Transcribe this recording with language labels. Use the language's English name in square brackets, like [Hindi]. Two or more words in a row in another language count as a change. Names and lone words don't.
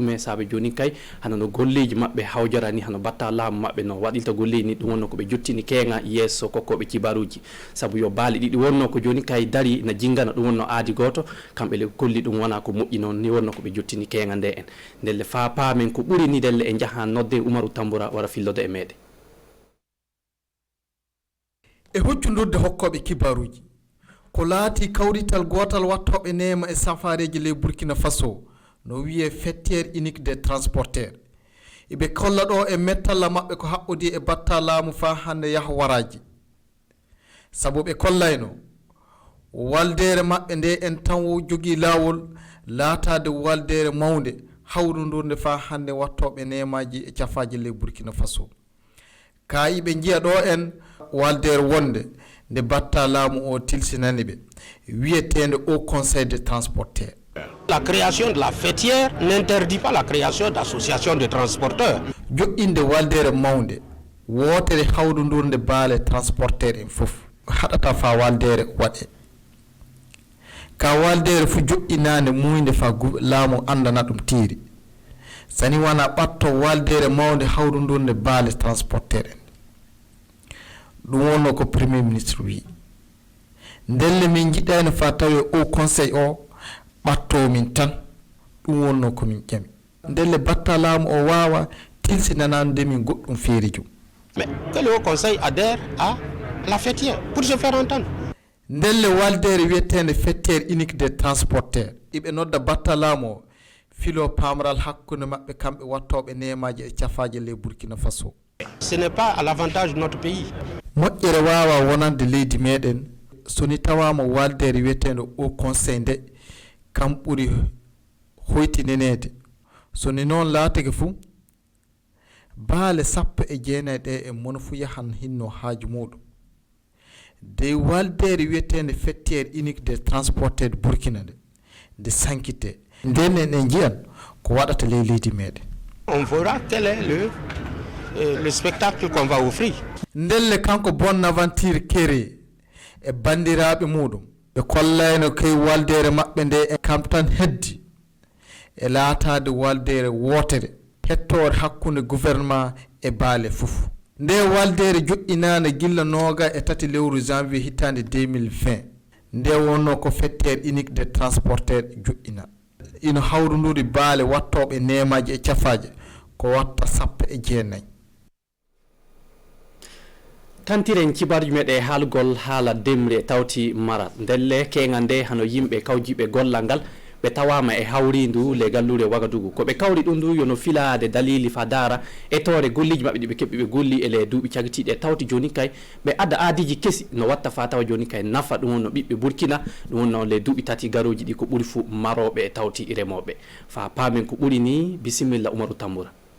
[Fula] ɗume saabe joni kay hana no golleji mabɓe hawjarani hano batta laamu mabɓe no waɗilta golleji ni ɗum wonno koɓe jottini keega yesso kokkoɓe kibaruji saabu yo baali ɗiɗi wonno ko joni kay dari na jingana ɗum wonno aadi goto kamɓe le kolli ɗum wona ko moƴƴi noon ni wonno koɓe jottini keega nde en ndelle fa paamen ko ɓuuri ni delle e jaaha nodde Umaru Tamboura wara fillode e meɗe e hoccudurde hokkoɓe kibaruji ko laati kawrital gotal wattoɓe nema e safareji ley Burkina Faso no wiye [French] fetiére unique des transporteurs [Fula] eɓe kolla ɗo e mettalla mabɓe ko haɓɓodi e batta laamu fa hande yaha waraji saabu ɓe kollayno waldere mabɓe nde en tan jogui lawol laatade waldere mawde hawrudurde fa hande wattoɓe nemaji e cafaji ley Burkina Faso kayiɓe jiya ɗo en waldere wonde nde batta laamu o tilsinani ɓe wiyetende [French] au conseil de transporteurs. La création de la fêtière n'interdit pas la création d'associations de transporteurs. [Fula] Jo'inde waldere mawde wotere hawrudurde baale transporteur en fof haɗata fa waldere waɗe ka waldere fu jo'inande muyde fa laamu andana ɗum tiiri sani wana ɓatto waldere mawde hawrudurde baale transporteur en ɗum wonno ko [French] premier ministre [Fula] wi ndelle min jiɗani fa tawi [French] au conseil [Fula] o ɓatto min tan ɗum wonno ko min ƴami ndelle batta laamu o wawa tilsinanande min goɗɗum feeri jum [French] mais que le haut conseil adhère à la fêtière pour se faire entendre. [Fula] Ndelle waldere wietende [French] fêtière unique des transporteurs [Fula] ibe nodda battalamo filo pamral hakkunde mabbe kambe wattobe nemaje e tiafaje le Burkina Faso. [French] Ce n'est pas à l'avantage de notre pays. [Fula] Moƴƴere wawa wonande leydi meɗen soni tawama waldere wietende [French] au conseil [Fula] nde kam ɓuri hoytinenede soni noon laatake fuu baale 19 ɗe e mono fu yahan hinno haaju muɗum de waldere wietende [French] fêtière unique des transporteurs [Fula] Burkina de sankite nden en jiyan ko waɗata ley leydi meɗen. [French] On verra quel est le spectacle qu'on va offrir. [Fula] Ndelle kanko Bonaventure Kéré e bandiraɓe muɗum ɓe kollayno kay waldere maɓɓe nde e kam tan heddi e laatade waldere wotere hettore hakkunde gouvernement e baale fof nde waldere joƴƴinane gilla noga e tati lewru janvier hittande 2020 nde wonno ko [French] fêtière unique des transporteurs [Fula] joƴƴina ino hawrunduri baale wattoɓe nemaji e cafaje ko watta 19. tantiren cibarji meɗe haalgol haala demre tawti marat ndelle keŋa nde hano yimɓe kawjiɓe gollal ngal ɓe tawama e hawrindu le gallure Wagadugu ko ɓe kawri ɗum ndu yono filade dalili fa dara e tore golliji mabɓe ɗi ɓe keɓɓi ɓe golli ele duuɓi cagatiɗi e tawti joni kay ɓe adda aadiji kesi no watta fa tawa joni kay nafa ɗum wonno ɓiɓɓe Burkina ɗum wonno le duuɓi tati garoji ɗi ko ɓuuri fu maroɓe e tawti remoɓe fa paamen ko ɓuuri ni bisimilla Umaru Tamboura.